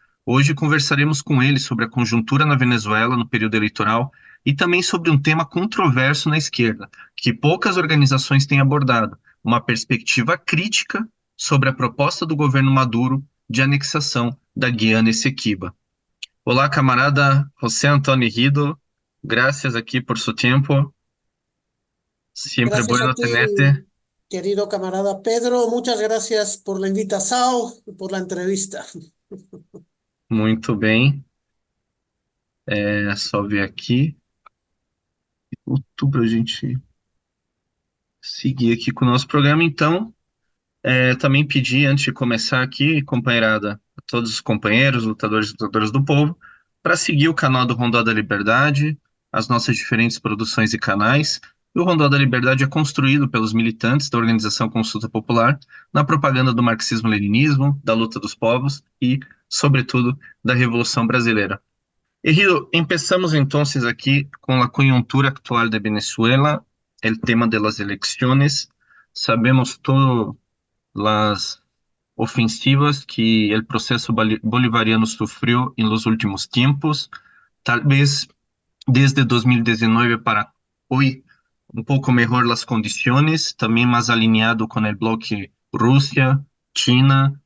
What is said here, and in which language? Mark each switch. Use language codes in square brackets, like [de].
[pt] Hoje conversaremos com ele sobre a conjuntura na Venezuela no período eleitoral e também sobre um tema controverso na esquerda, que poucas organizações têm abordado, uma perspectiva crítica sobre a proposta do governo Maduro de anexação da Guiana Essequiba. Olá, camarada José Antônio Rido, graças aqui por seu tempo, sempre [es] Gracias a bueno tenerte. ti, querido camarada Pedro. Muchas gracias por la invitación y por la entrevista. [pt] Muito bem, é só ver aqui, outubro a gente seguir aqui com o nosso programa, então. Também pedi, antes de começar aqui, companheirada, a todos os companheiros, lutadores e lutadoras do povo, para seguir o canal do Rondó da Liberdade, as nossas diferentes produções e canais. E o Rondó da Liberdade é construído pelos militantes da Organização Consulta Popular na propaganda do marxismo-leninismo, da luta dos povos e, sobretudo, da Revolução Brasileira. [es] E Rio, empezamos entonces [pt] aqui com a conjuntura [es] actual de Venezuela, o tema de las elecciones. Sabemos todo las ofensivas que el proceso bolivariano sufrió en los últimos tiempos, tal vez desde 2019 para hoy, un poco mejor las condiciones, también más alineado con el bloque Rusia, China.